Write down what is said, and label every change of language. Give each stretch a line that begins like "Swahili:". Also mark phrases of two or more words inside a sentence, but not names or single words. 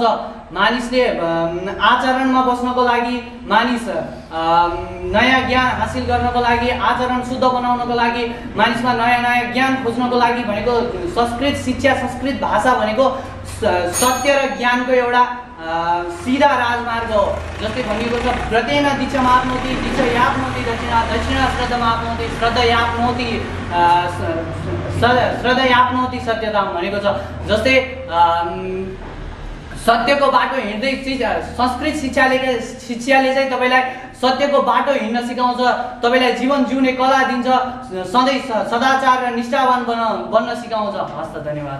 Nepali: मानिसले आचरणमा बस्नको लागि, मानिस नयाँ ज्ञान हासिल गर्नको लागि, आचरण शुद्ध बनाउनको लागि, मानिसमा नयाँ ज्ञान खोज्नको लागि भनेको संस्कृत शिक्षा, संस्कृत भाषा भनेको सत्य र ज्ञानको एउटा सिधा राजमार्ग हो। जस्तै भनिएको छ,
Sanskrit: व्रतेन दिक्षमाप्नोति दिक्षयाप्नोति दक्षिणा श्रद्धमाप्नोति श्रद्धयाप्नोति सत्यताम
Nepali: भनेको छ। जस्तै सत्यको बाटो हिँड्दै संस्कृत शिक्षाले चाहिँ तपाईँलाई सत्यको बाटो हिँड्न सिकाउँछ, तपाईँलाई जीवन जिउने कला दिन्छ, सधैँ सदाचार र निष्ठावान बन्न सिकाउँछ। हस्त धन्यवाद।